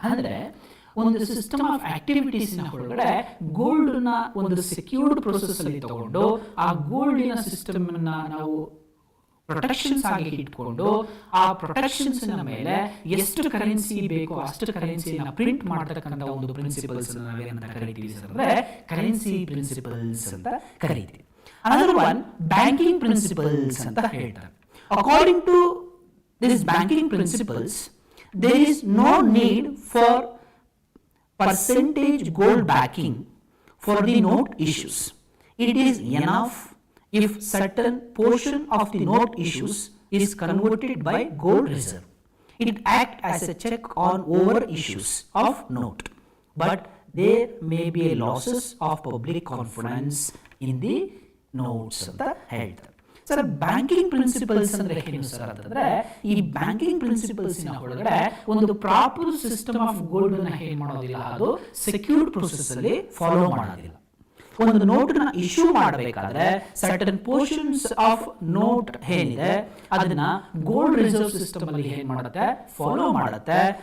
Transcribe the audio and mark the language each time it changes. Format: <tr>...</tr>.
<kn>ಅಂದ್ರೆ ಒಂದು system of activities ನ ಒಳಗಡೆ ಗೋಲ್ಡ್ ನ ಒಂದು ಸೆಕ್ಯೂರ್ಡ್ ಪ್ರೊಸೆಸ್ ಅಲ್ಲಿ ತಗೊಂಡು ಆ ಗೋಲ್ಡಿನ ಸಿಸ್ಟಮ್ ನ ನಾವು ಪ್ರೊಟೆಕ್ಷನ್ಸ್ ಆಗಿ ಇಟ್ಕೊಂಡು ಆ ಪ್ರೊಟೆಕ್ಷನ್ಸ್ ನ ಮೇಲೆ ಎಷ್ಟು ಕರೆನ್ಸಿ ಬೇಕೋ ಅಷ್ಟು ಕರೆನ್ಸಿನ ಪ್ರಿಂಟ್ ಮಾಡತಕ್ಕಂಥ ಒಂದು ಪ್ರಿನ್ಸಿಪಲ್ಸ್ ನಾವೇನಂತ ಕರಿತೀವಿ ಅಂದ್ರೆ ಕರೆನ್ಸಿ ಪ್ರಿನ್ಸಿಪಲ್ಸ್ ಅಂತ ಕರಿತೀವಿ.</kn> <en>another one banking principles</en> <kn>ಅಂತ ಹೇಳ್ತಾರೆ.</kn> <en>According to this banking principles there is no need for percentage gold backing for the note issues. It is enough if certain portion of the note issues is converted by gold reserve. It acts as a check on over issues of note, but there may be a losses of public confidence in the notes</en> <kn>ಅಂತ ಹೇಳ್ತಾರೆ. Sir banking principles ಅಂದ್ರೆ ಏನು sir ಅಂತಂದ್ರೆ, ಈ banking principles ನ ಒಳಗಡೆ ಒಂದು proper system of gold ನ ಏನ್ ಮಾಡೋದಿಲ್ಲ, ಅದು ಸೆಕ್ಯೂರ್ಡ್ ಪ್ರೊಸೆಸ್ ಅಲ್ಲಿ ಫಾಲೋ ಮಾಡೋದಿಲ್ಲ. ಒಂದು ನೋಟನ್ನ ಇಶ್ಯೂ ಮಾಡಬೇಕಾದ್ರೆ ಸರ್ಟನ್ ಪೋರ್ಷನ್ಸ್ ಆಫ್ ನೋಟ್ ಏನಿದೆ ಅದನ್ನ ಗೋಲ್ಡ್ ರಿಸರ್ವ್ ಸಿಸ್ಟಮ್ ಅಲ್ಲಿ ಏನ್ ಮಾಡುತ್ತೆ, ಫಾಲೋ ಮಾಡುತ್ತೆ.</kn>